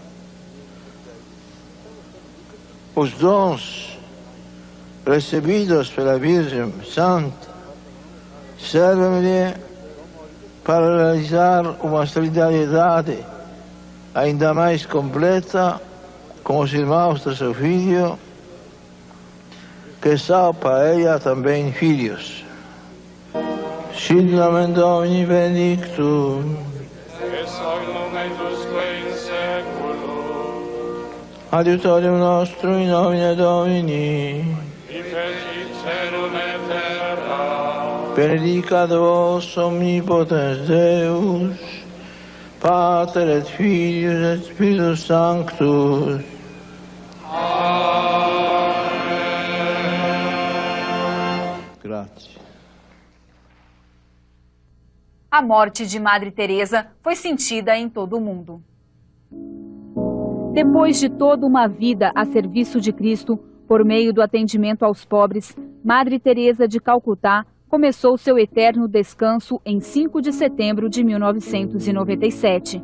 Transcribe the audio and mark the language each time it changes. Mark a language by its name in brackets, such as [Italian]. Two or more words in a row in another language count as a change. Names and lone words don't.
[Portuguese] Os dons recebidos pela Virgem Santa servem-lhe para realizar uma solidariedade ainda mais completa com os irmãos do seu filho, que são para ela também filhos. [Latin] Sit nomen Domini benedictum, et hoc nomen usque in seculum, adiutorium nostrum in nomine Domini, qui fecit caelum et terra, benedicat vos omnipotens Deus, Pater et Filius et Spiritus Sanctus. [Portuguese] Grazie. A morte de Madre Teresa foi sentida em todo o mundo. Depois de toda uma vida a serviço de Cristo, por meio do atendimento aos pobres, Madre Teresa de Calcutá começou seu eterno descanso em 5 de setembro de 1997.